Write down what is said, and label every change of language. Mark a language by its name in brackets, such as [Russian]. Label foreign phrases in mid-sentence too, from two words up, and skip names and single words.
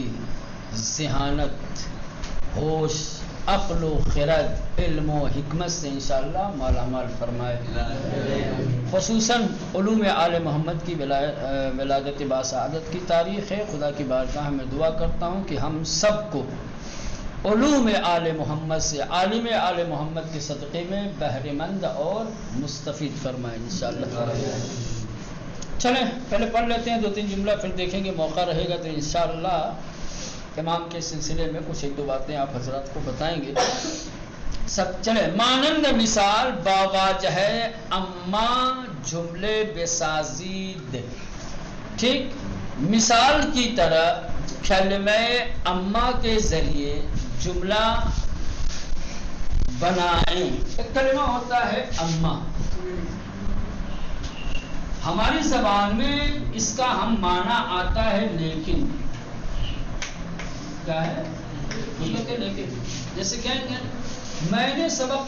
[Urdu] ذہانت ہوش عقل و خرد علم و حکمت سے انشاءاللہ مالا مال فرمائے خصوصاً علوم آل محمد کی ولادت باسعادت کی تاریخ ہے خدا کی بارگاہ میں دعا کرتا ہوں کہ ہم سب کو علوم آل محمد سے عالم آل محمد کے صدقے میں بہرے مند اور مستفید فرمائے انشاءاللہ. چلیں پہلے پڑھ لیتے ہیں 2-3 جملہ پھر دیکھیں گے موقع رہے گا تو انشاءاللہ امام کے سلسلے میں کچھ 1-2 باتیں آپ حضرات کو بتائیں گے. سب چلیں [Persian] مانند مثال باواجہ اما جملے بسازید [Urdu] ٹھیک مثال کی طرح کلمہ اما کے ذریعے جملہ بنائیں. ایک کلمہ ہوتا ہے اما ہماری زبان میں اس کا ہم معنی آتا ہے لیکن کیا ہے لیکن جیسے کہیں گے میں نے سبق